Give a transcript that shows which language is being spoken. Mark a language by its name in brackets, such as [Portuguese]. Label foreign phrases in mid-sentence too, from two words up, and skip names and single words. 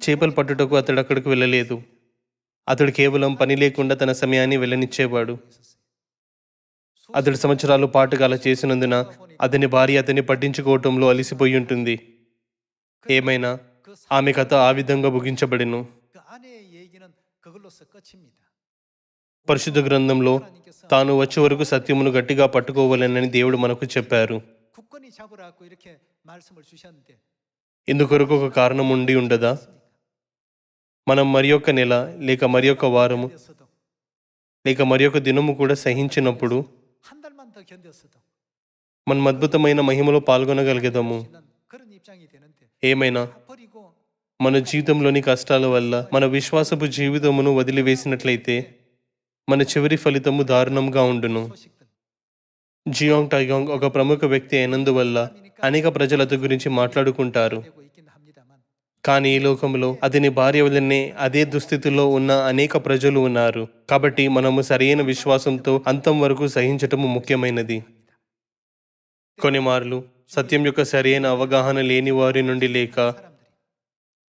[Telugu] చేపలు పట్టుటకు అతడు అక్కడికి వెళ్ళలేదు. అతడు కేవలం పని లేకుండా తన సమయాన్ని వెళ్ళనిచ్చేవాడు. అతడు సంవత్సరాల పాటుగా అలా చేసినందున అతని భార్య అతన్ని పట్టించుకోవటంలో అలిసిపోయి ఉంటుంది. ఏమైనా [Korean] 그 [Telugu] ఆమె కథ ఆ విధంగా ముగించబడెను. [Korean] 그 아내의 얘기는 그걸로서 끝입니다. [Telugu] పరిశుద్ధ గ్రంథంలో [Korean] 하나님께서 [Telugu] తాను వచ్చే వరకు సత్యమును గట్టిగా పట్టుకోవాలని దేవుడు మనకు చెప్పారు. [Korean] 굳건히 잡으라고 이렇게 말씀을 주셨는데 [Telugu] ఇందుకొరకు ఒక కారణం ఉండి ఉండదా? మనం మరి యొక్క నెల లేక మరి యొక్క వారము [Korean] 견뎠어도 [Telugu] లేక మరి యొక్క దినము కూడా సహించినప్పుడు [Korean] 한 달만 더 견뎠어도 [Telugu] మనం అద్భుతమైన మహిమలో పాల్గొనగలిగేదాము. [Korean] 있는 그런 입장이 되는데 [Telugu] ఏమైనా [Korean] 다 버리고 [Telugu] మన జీవితంలోని కష్టాల వల్ల మన విశ్వాసపు జీవితమును వదిలివేసినట్లయితే మన చివరి ఫలితము దారుణంగా ఉండును. [Korean] 소식들 [Telugu] జియాంగ్ టైగాంగ్ ఒక ప్రముఖ వ్యక్తి అయినందువల్ల అనేక ప్రజలు అతని గురించి మాట్లాడుకుంటారు. [Korean] 되고 있긴 합니다만 [Telugu] కానీ ఈ లోకంలో అతని భార్య వల్లనే అదే దుస్థితిలో ఉన్న అనేక ప్రజలు ఉన్నారు. కాబట్టి మనము సరైన విశ్వాసంతో అంతం వరకు సహించటము ముఖ్యమైనది. కొన్ని మార్లు సత్యం యొక్క సరైన అవగాహన లేని వారి నుండి లేక [Korean] 사람들이